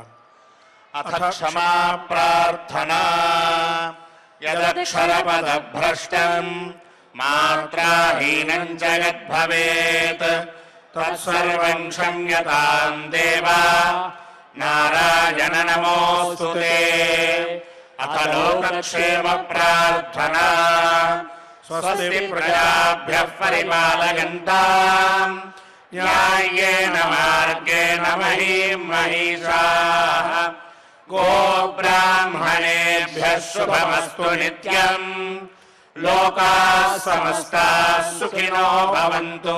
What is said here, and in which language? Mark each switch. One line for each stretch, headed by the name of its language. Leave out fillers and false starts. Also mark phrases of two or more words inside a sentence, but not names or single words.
Sanskrit: అథ క్షమా ప్రార్థనా యదక్షరపదభ్రష్టం మాత్రాహీనం జగద్భవేత్ తత్సర్వం క్షమ్యతాం దేవా నారాయణ నమోస్తుతే. అథ లోకక్షేమ ప్రార్థనా స్వస్తి ప్రజాభ్యః పరిపాలయంతాం न्याय्येन मार्गेण महीम् महिषाः गोब्राह्मणेभ्यः शुभमस्तु नित्यम् लोकाः समस्ताः सुखिनो भवन्तु।